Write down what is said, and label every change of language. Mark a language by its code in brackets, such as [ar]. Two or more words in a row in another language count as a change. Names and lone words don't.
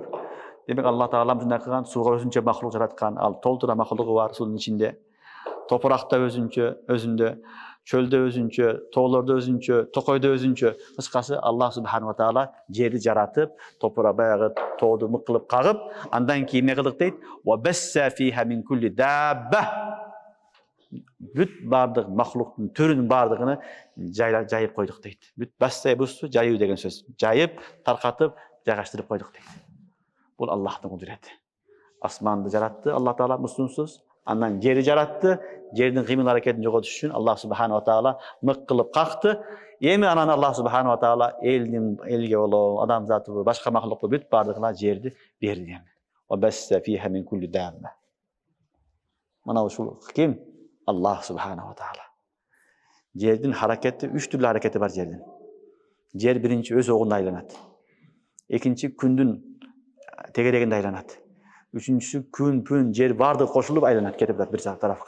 [ky] Демек Алла Таала мындай кылган, сууга өзүнчө махлук жараткан, ал толтура махлугу бар суунун ичинде. Топуракта өзүндө, чөлдө өзүнчө, тоолордо өзүнчө, токойдо өзүнчө. Кыскасы [ar] الله سبحانه وتعالى [ky] жерди жаратып, топура баягы тооду мык кылып кагып, андан кийин не кылдык дейт? [ar] وبث فيها من كل دابة. [ky] Бүт бардык махлуктун түрүнүн бардыгын жайып койдук дейт. Бүт басса бусу жайуу деген сөз. Жайып, таркатып, жайгаштырып койдук дейт. Бул Аллахтын кудурети. Асманды жаратты Алла Таала мусунсуз, андан жерди жаратты. Жердин кыймыл аракетин жоготуш үчүн [ar] الله سبحانه وتعالى [ky] мык кылып какты. Эми анан [ar] الله سبحانه وتعالى [ky] элге болобу, адамзатыбы, башка махлукту бүт бардыгына жерди берди. [ar] وبث فيها من كل دابة. [ky] Мына ушул ким? [ar] الله سبحانه وتعالى. [ky] Жердин харакети, 3 түрлүү харакети бар жердин. Жер биринчи өз огунда айланат. Экинчи күндүн тегерегинде айланат. Үчүнчүсү күн, жер бардыгы кошулуп айланат, кетип атат бир тарафка.